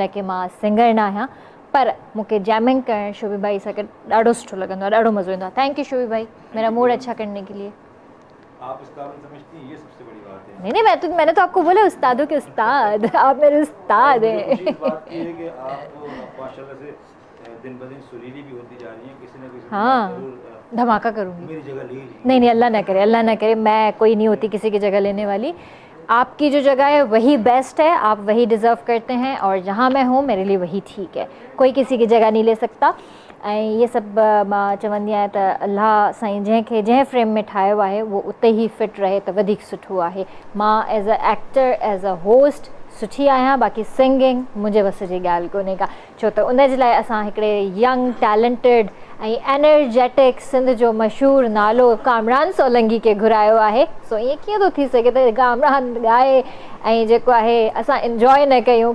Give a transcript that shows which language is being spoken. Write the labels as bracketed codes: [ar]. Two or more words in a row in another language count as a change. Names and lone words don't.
[sd] हालांकि मां सिंगर न आहियां पर मूंखे जैमिंग करणु शोभी भाई सां गॾु ॾाढो सुठो लॻंदो आहे, ॾाढो मज़ो ईंदो आहे। [en] thank you [ur] شوبی بھائی، میرا موڈ اچھا کرنے کے لیے. آپ اس قابل سمجھتی ہیں، یہ سب سے بڑی بات ہے. نہیں میں نے تو آپ کو بولا استادوں کے استاد، آپ میرے استاد ہیں. بات یہ ہے کہ آپ ماشاءاللہ سے دن بہ دن سریلی بھی ہوتی جا رہی ہیں، کسی نہ کسی ہاں دھماکا کروں گی. میری جگہ لے لی. نہیں اللہ نہ کرے، اللہ نہ کرے، میں کوئی نہیں ہوتی کسی کی جگہ لینے والی. آپ کی جو جگہ ہے وہی بیسٹ ہے، آپ وہی ڈیزرو کرتے ہیں، اور جہاں میں ہوں میرے لیے وہی ٹھیک ہے، کوئی کسی کی جگہ نہیں لے سکتا. [sd] ऐं ये सभु मां चवंदी आहियां त अल्लाह साईं जंहिंखे जंहिं फ्रेम में ठाहियो आहे उहो उते ई फिट रहे त वधीक सुठो आहे। मां [en] as a actor as a host [sd] सुठी आहियां, बाक़ी सिंगिंग मुंहिंजे वस जी ॻाल्हि कोन्हे का, छो त उन जे लाइ असां हिकिड़े यंग टैलेंटेड ऐं एनर्जेटिक सिंध जो मशहूरु नालो कामरान सोलंकी खे घुरायो आहे। सो ईअं कीअं थो थी सघे त कामरान ॻाए ऐं जेको आहे असां इंजॉय न कयूं।